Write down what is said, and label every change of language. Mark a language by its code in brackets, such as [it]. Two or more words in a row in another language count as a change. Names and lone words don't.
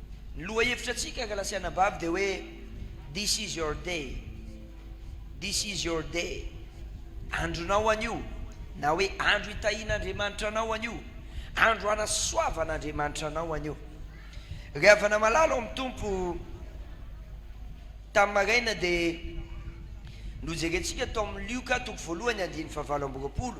[mg] Ny lohahevitra atsika kalasiana bavy dia hoe [en] this is your day, this is your day, [mg] andronao an'io, na hoe andro hitahian'Andriamanitra anao an'io, andro hanasoavan'Andriamanitra anao an'io. Rehefa namalalo amin'ny tompo tamin'ny maraina dia nojerentsika tao amin'ny Lioka toko voalohany andiny fahavalo amby roapolo.